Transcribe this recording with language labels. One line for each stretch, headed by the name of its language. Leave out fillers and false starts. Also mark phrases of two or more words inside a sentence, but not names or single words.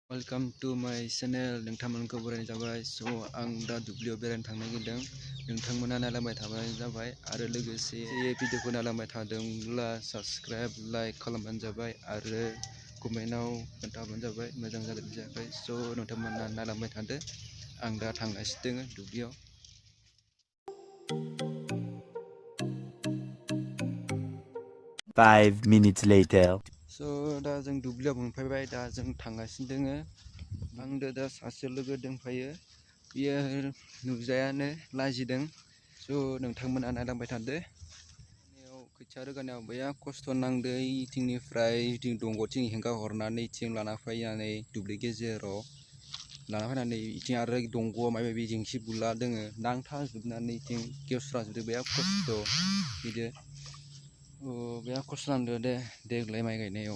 English: Welcome to my channel.
Bodo: ngthamwna बरायनाय जाबाय. So आं दा दुब्लियाव बेरायनो थांनो नागिरदों. ngthamwna नायलांबाय थाबाय जाबाय आरो लोगोसे भिडिअखौ नायलांबाय थादोंब्ला
English: subscribe like
Bodo: खालामबानो जाबाय आरो कमेन्टआव खोन्थाबानो जाबाय मोजां जादों जायाखै. So ngthamwna नायलांबाय थादो. आं दा थांगासिनो दङ दुब्लियाव.
English: 5 minutes later.
Bodo: So दा जों दुब्लियाव मोनफैबाय. दा जों थांगासिनो दोङो. आंदो दा सासे लोगो दंफायो. बियो नुजायानो लाजिदों. So नोंथांमोना नायलांबाय थादो. खोथिया रोगानायाव बैया खस्थ' नांदो. इथिंनिफ्राय दंग'थिं हेंगा हरनानै इथिं लाना फैनानै दुब्लि गेजेराव लाना फैनानै इथिं आरो दंग'आव माबा माबि जेंसि बुला दोङो नांथाजोबनानै इथिं गेवस्राजोबदो बैया खस्थ' बिदि बिराद खस्थ' नांदो देग्लाय माइ गायनायाव.